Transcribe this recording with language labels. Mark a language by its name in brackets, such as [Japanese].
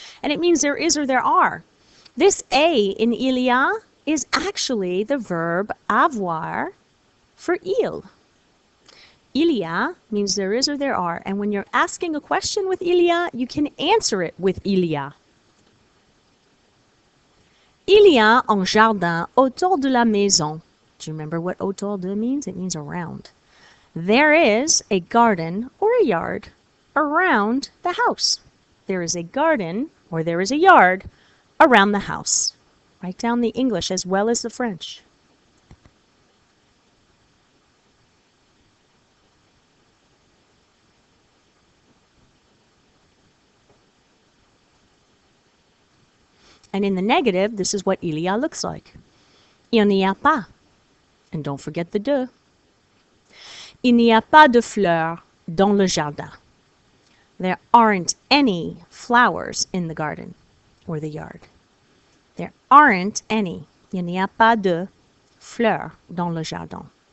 [English] And it means there is or there are. This a in [French] il y a [English] is actually the verb avoir for il. [French] Il y a [English] means there is or there are. And when you're asking a question with il y a, you can answer it with il y a. [French] Il y a un jardin autour de la maison. [English] Do you remember what [French] autour de [English] means? It means around. There is a garden or a yard around the house. There is a garden or there is a yard around the house. Write down the English as well as the French. And in the negative, this is what [French] il y a [English] looks like. [French] Il n'y a pas. [English] And don't forget the de. [French] Il n'y a pas de fleurs dans le jardin. [English] There aren't any flowers in the garden or the yard. There aren't any. [French] Il n'y a pas de fleurs dans le jardin.